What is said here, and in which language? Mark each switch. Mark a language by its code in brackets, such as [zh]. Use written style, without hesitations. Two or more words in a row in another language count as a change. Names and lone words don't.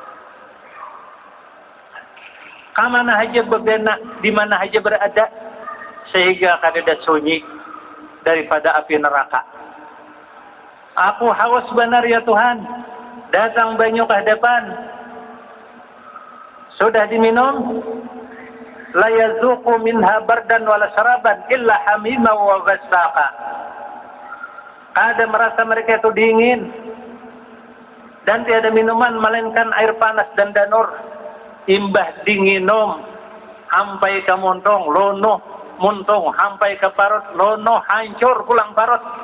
[bjn] Kamana aja berbena, di mana aja berada, sehingga kada sunyi daripada api neraka. Aku haus benar ya Tuhan, datang banyu ke hadapan. [id] Sudah diminum, [ar] لا يذوقون فيها بردا ولا شرابا إلا حميما وغساقا. [id] Ada merasa mereka itu dingin dan tiada minuman melainkan air panas dan danur. [bjn] Imbah dinginum sampai ke muntung lono, muntung sampai ke parut lono, hancur pulang parut.